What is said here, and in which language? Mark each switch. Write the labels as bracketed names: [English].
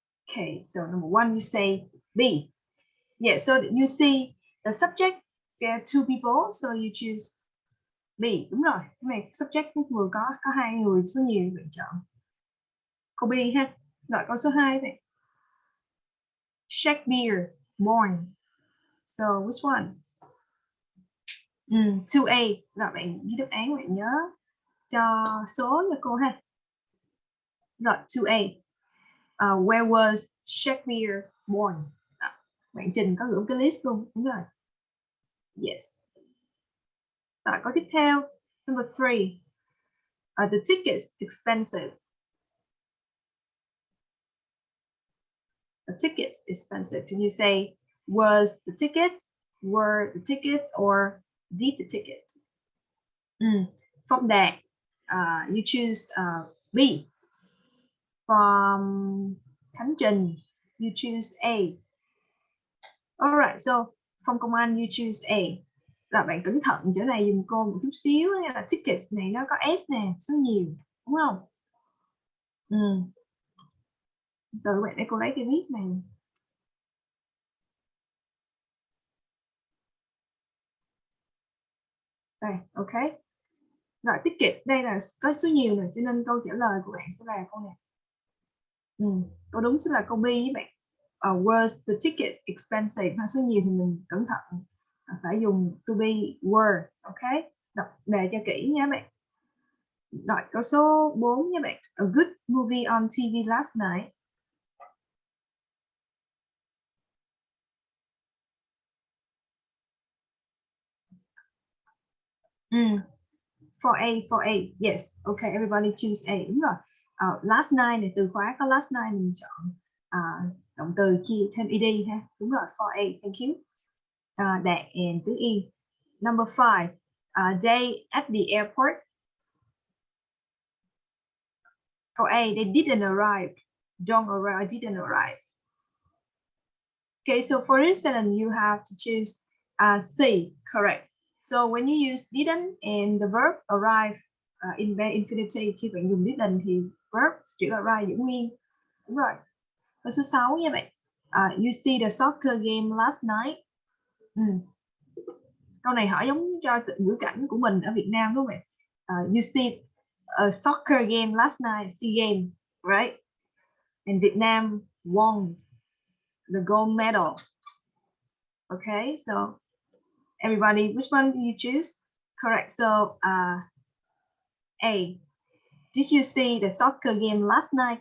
[English] Okay, so number 1, you say B. Yeah, so you see the subject, there are 2 people, so you choose B. [Vietnamese] Đúng rồi, cái này subject vừa có 2 người, số nhiều bạn chọn câu B ha. Rồi câu số 2 vậy. [English] Shakespeare born. So which one? 2A. [Vietnamese] Rồi bạn ghi đáp án, bạn nhớ cho số cho cô ha. Rồi 2A. [English] Where was Shakespeare born? [Vietnamese] Bạn Trình có gửi cái list luôn. Đúng rồi. Yes. Rồi câu tiếp theo. [English] Number 3. The ticket's expensive. The ticket's expensive. Can you say was the ticket, were the ticket, or did the ticket? From that, you choose B. From Khánh Trình, you choose A. Alright, so Phong Công Anh, you choose A. [Vietnamese] Là bạn cẩn thận chỗ này dùm cô một chút xíu, hay là ticket này nó có S nè, số nhiều, đúng không? Từ bạn để cô lấy cái viết này. Đây, ok. Rồi ticket đây là có số nhiều rồi, cho nên câu trả lời của bạn sẽ là câu này. Câu đúng sẽ là câu B với bạn. [English] Was the ticket expensive? [Vietnamese] Số nhiều thì mình cẩn thận, phải dùng to be were. Ok, đọc đề cho kỹ nha bạn. Rồi câu số 4 nha bạn. [English] A good movie on TV last night. For A, yes. Okay, everybody choose A. [Vietnamese] Đúng rồi. Last night này, từ khóa có last night mình chọn động từ chia thêm ed ha. Đúng rồi, [English] for A. Thank you. Đạt and tứ Y. Number 5. Day at the airport. Câu A, they didn't arrive. Don't arrive, didn't arrive. Okay, so for instance, you have to choose C, correct. So when you use didn't and the verb arrive in bare infinity, [Vietnamese] khi bạn dùng didn't thì verb chữ arrive giữ nguyên. Đúng rồi. Câu số 6 nha bạn. [English] You see the soccer game last night. [Vietnamese] Câu này hỏi giống cho ngữ cảnh của mình ở Việt Nam đúng không bạn? [English] You see a soccer game last night, SEA game, right? And Vietnam won the gold medal. Okay, so everybody, which one do you choose? Correct. So A. Did you see the soccer game last night?